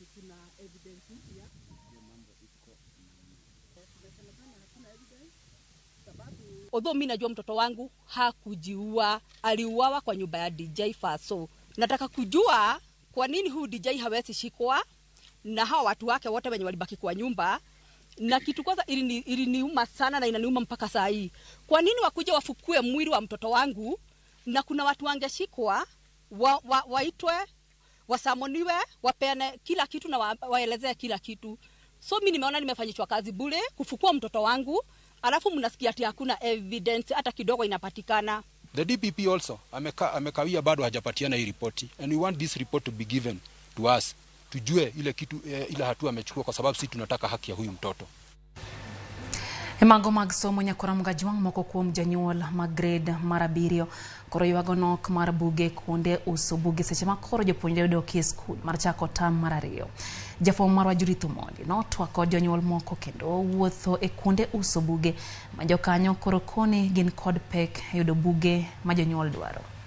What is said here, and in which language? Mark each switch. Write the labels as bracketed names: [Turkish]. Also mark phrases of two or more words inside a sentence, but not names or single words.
[Swahili] Although mimi najua mtoto wangu hakujiua, aliuawa kwa nyumba ya DJ Faso. Nataka kujua kwa nini huu DJ hawezi shikwa na hawa watu wake wote wenye walibaki kwa nyumba. Na kitu kwanza iliniuma sana na inaniuma mpaka saa hii. Kwa nini wakuja wafukue mwili wa mtoto wangu na kuna watu wangeshikwa waitwe, wasamoniwe, wapeane kila kitu na waelezee kila kitu. So mimi nimeona nimefanyishwa kazi bure kufukua mtoto wangu. Alafu mnasikia ati hakuna evidence hata kidogo inapatikana. [English] The DPP also [Swahili] amekawia bado hajapatiana hii ripoti, [English] and we want this report to be given to us. [Swahili] Tujue ile kitu ile hatua amechukua, kwa sababu sisi tunataka haki ya huyu mtoto. [Luo (Kenya and Tanzania)] Mago mag somo nyakora mgajuang moko kuom janyuol grade mar 7 koro ywago nok mar buge kuonde uso buge seche ma koro jopuonjre dok e skul mar chako tam mar 2. Jafwambo marwa Judith Omondi notwako jonyuol moko kendo wuotho e kuonde uso buge ma jokanyo koro koni gin kod pek yudo buge ma jonyuol dwaro.